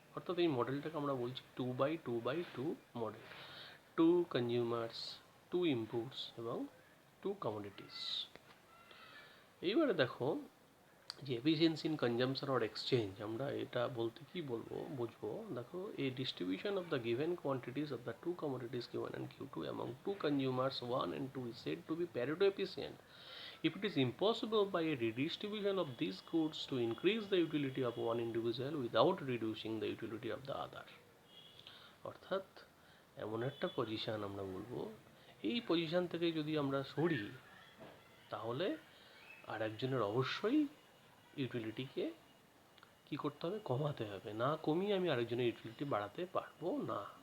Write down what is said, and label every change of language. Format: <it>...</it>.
<bn>অর্থাৎ এই মডেলটাকে আমরা বলছি 2/2/2 মডেল, 2 কনজিউমার্স, 2 ইনপুটস এবং 2 কমোডিটিস। এইবারে দেখো যে</bn> <en>efficiency in consumption or exchange,</en> <bn>আমরা এটা বলতে কি বলবো বুঝবো। দেখো এই</bn> <en>Distribution of the given quantities of the two commodities Q1 and Q2 among two consumers 1 and 2 is said to be Pareto efficient if it is impossible by a redistribution of these goods to increase the utility of one individual without reducing the utility of the other.</en> <bn>অর্থাৎ এমন একটা position আমরা বলবো, এই position থেকে যদি আমরা sorry তাহলে আর একজনের অবশ্যই ইউটিলিটিকে কী করতে হবে, কমাতে হবে, না কমিয়ে আমি আরেকজনের ইউটিলিটি বাড়াতে পারবো না।</bn>